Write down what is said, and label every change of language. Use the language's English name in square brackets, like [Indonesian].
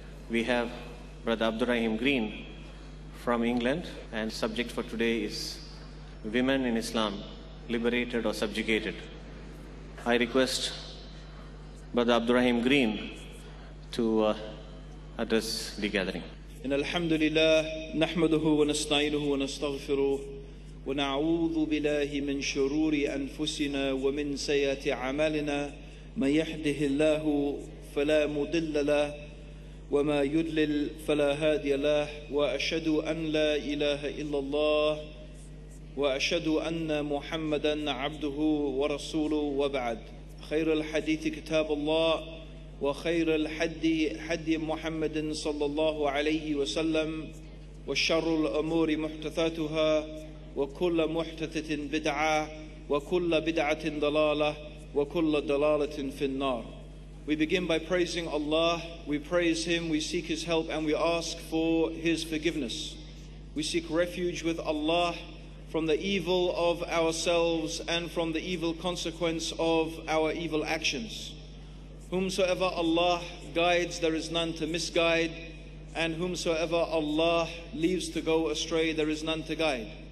[English] We have Brother Abdur Rahim Green from England, and subject for today is Women in Islam, Liberated or Subjugated. I request Brother Abdur Rahim Green to address the gathering. [Arabic] إن الحمد لله نحمده ونستعينه ونستغفره ونعوذ بالله من شرور أنفسنا ومن سيئات أعمالنا من يهده الله فلا مضل له وما يضلل فلا هادي له وأشهد أن لا إله إلا الله وأشهد أن محمدا عبده ورسوله وبعد. خير الحديث كتاب الله وخير الحدي حدي محمد صلى الله عليه وسلم وشر الأمور محدثاتها وكل محدثة بدعة وكل بدعة ضلالة وكل ضلالة في النار. [English] We begin by praising Allah. We praise Him, we seek His help, and we ask for His forgiveness. We seek refuge with Allah from the evil of ourselves and from the evil consequence of our evil actions. Whomsoever Allah guides, there is none to misguide, and whomsoever Allah leaves to go astray, there is none to guide.